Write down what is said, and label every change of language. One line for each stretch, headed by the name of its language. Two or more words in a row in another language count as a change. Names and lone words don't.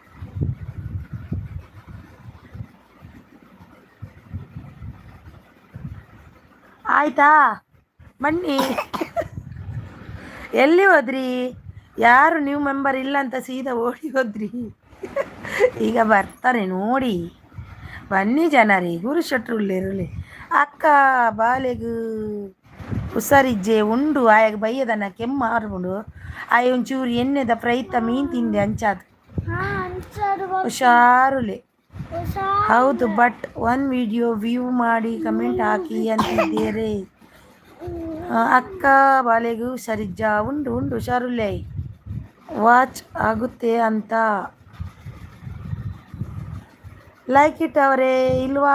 Kannada: ಆಯ್ತಾ, ಬನ್ನಿ. ಎಲ್ಲಿ ಹೋದ್ರಿ? ಯಾರು ನ್ಯೂ ಮೆಂಬರ್ ಇಲ್ಲ ಅಂತ ಸೀದಾ ಓಡಿ ಹೋದ್ರಿ. ಈಗ ಬರ್ತಾರೆ ನೋಡಿ. ಬನ್ನಿ ಜನರಿ, ಗುರು ಶೆಟ್ರು ಇರಲಿ.
Tulu: ಅಕ್ಕ ಬಾಲೆಗು ಹುಷಾರಿಜ್ಜೆ ಉಂಡು ಆಯಾಗ ಬೈಯದನ್ನ ಕೆಮ್ಮು ಆರ್ಬಿಡು. ಆಯ ಒಂಚೂರು ಎಣ್ಣೆದ ಪ್ರೈತ ಮೀನು ತಿಂದೆ ಅಂಚಾದು ಹುಷಾರುಲೆ.
Kannada: ಹೌದು, ಬಟ್ 1 ವಿಡಿಯೋ ವ್ಯೂ ಮಾಡಿ ಕಮೆಂಟ್ ಹಾಕಿ ಅಂತಿದ್ದೀರಿ.
Tulu: ಅಕ್ಕ ಬಾಲೆಗೂ ಹುಷಾರಿಜ್ಜ ಉಂಡು ಹುಷಾರುಲೆ.
Kannada: ವಾಚ್ ಆಗುತ್ತೆ ಅಂತ. ಲೈಕ್ ಇಟ್ಟವರೇ ಇಲ್ವಾ?